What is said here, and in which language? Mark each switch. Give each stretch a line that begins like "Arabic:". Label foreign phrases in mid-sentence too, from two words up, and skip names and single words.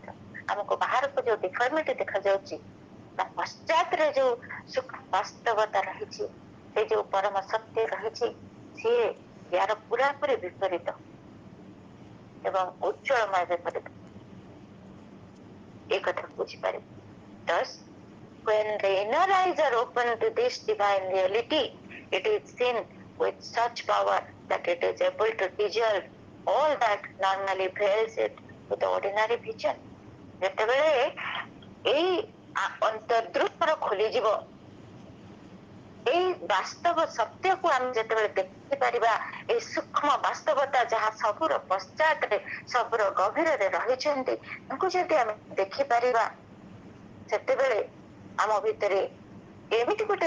Odia: ଆମକୁ ବାହାରକୁ ଯୋଉ ଡିଫର୍ମିଟି ଦେଖାଯାଉଛି, ତା ପଶ୍ଚାତରେ ଯୋଉ ବାସ୍ତବତା ରହିଛି, ସେ ଯୋଉ ପରମ ସତ୍ୟ ରହିଛି, ସିଏ ୟାର ପୁରାପୁରି ବିପରୀତ ଏବଂ ଉଜ୍ଜଳମୟ ବିପରୀତ। ଏ କଥାକୁ ବୁଝିପାରିବ।
English: Thus, when the inner eyes are open to this divine reality, it is seen with such power that it is able to dissolve all that normally veils it with ordinary vision.
Odia: ଯେତେବେଳେ ଏଇ ଅନ୍ତର୍ଦୃଷ୍ଟିର ଖୋଲିଯିବ, ଏଇ ବାସ୍ତବ ସତ୍ୟକୁ ଆମେ ଯେତେବେଳେ ଦେଖିପାରିବା, ଏଇ ସୂକ୍ଷ୍ମ ବାସ୍ତବତା ଯାହା ସବୁର ପଶ୍ଚାତରେ, ସବୁର ଗଭୀରରେ ରହିଛନ୍ତି, ତାଙ୍କୁ ଯଦି ଆମେ ଦେଖିପାରିବା, ସେତେବେଳେ ଆମ ଭିତରେ ଏମିତି ଗୋଟେ